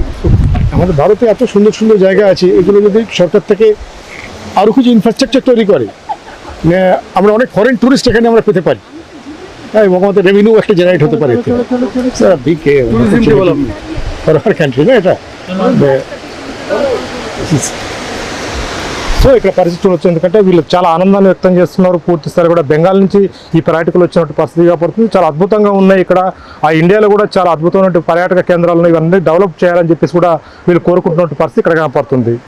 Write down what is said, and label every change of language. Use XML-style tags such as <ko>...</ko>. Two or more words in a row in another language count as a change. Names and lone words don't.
<bn>আমাদের ভারতে এত সুন্দর সুন্দর জায়গা আছে, এগুলো যদি সরকার থেকে আরো কিছু ইনফ্রাস্ট্রাকচার তৈরি করে, আমরা অনেক</bn> <en>foreign tourist</en> <bn>এখানে আমরা পেতে পারি, এবং আমাদের রেভিনিউ একটা জেনারেট হতে পারে। কান্ট্রি না এটা।</bn> <te>సో ఇక్కడ పరిస్థితి చూడొచ్చు, ఎందుకంటే వీళ్ళు చాలా ఆనందాన్ని వ్యక్తం చేస్తున్నారు. పూర్తి స్థాయి కూడా బెంగాల్ నుంచి ఈ పర్యాటకులు వచ్చినట్టు పరిస్థితి పడుతుంది. చాలా అద్భుతంగా ఉన్నాయి ఇక్కడ. ఆ ఇండియాలో కూడా చాలా అద్భుతమైన పర్యాటక కేంద్రాలను ఇవన్నీ డెవలప్ చేయాలని చెప్పేసి కూడా వీళ్ళు కోరుకుంటున్నట్టు పరిస్థితి ఇక్కడ కనపడుతుంది.</te>